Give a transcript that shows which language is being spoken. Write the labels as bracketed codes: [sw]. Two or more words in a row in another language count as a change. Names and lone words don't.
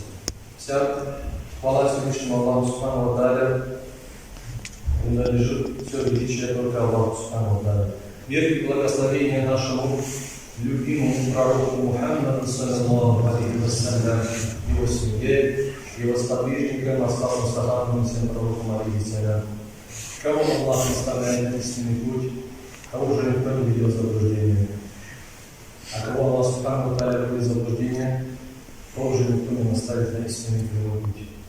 [ru] Вся хвала Всевышнему Аллаху [ar] سبحانه وتعالى [ru] принадлежит все величие только Аллаху [ar] سبحانه وتعالى. [ru] Мир и благословение нашему любимому пророку Мухаммаду [ar] صلى الله عليه وسلم, [ru] его семье, его сподвижникам, асхабам, сахабам, всем пророкам [ar] عليهم السلام. [ru] Кого Аллах наставляет на истинный путь, того же никто не ведет в заблуждение. А кого Аллах [ar] سبحانه وتعالى [ru] ведет в заблуждение, того же никто не наставит на истинный прямой путь.